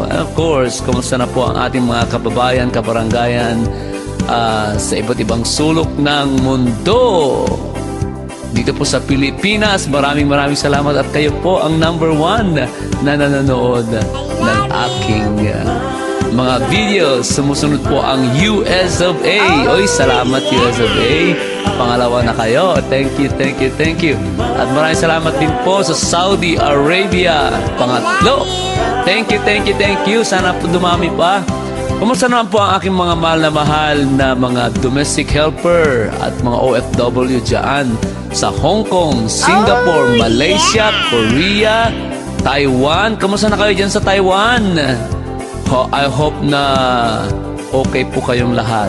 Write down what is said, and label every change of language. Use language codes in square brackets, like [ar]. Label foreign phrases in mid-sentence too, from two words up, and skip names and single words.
[en] Of course, [tl] kumusta na po ang ating mga kababayan, kabaranggayan sa iba't ibang sulok ng mundo. Dito po sa Pilipinas, maraming salamat at kayo po ang number 1 na nanonood ng aking mga videos. Sumusunod po ang US of A. Oy, salamat US of A. Pangalawa na kayo. [en] Thank you. [tl] At maraming salamat din po sa Saudi Arabia. Pangatlo. [en] Thank you. [tl] Sana po dumami pa. Kumusta naman po ang aking mga mahal na mga [en] domestic helper [tl] at mga OFW dyan sa Hong Kong, Singapore, Malaysia, Korea, Taiwan. Kumusta na kayo dyan sa Taiwan? [en] I hope [tl] na okay po kayong lahat.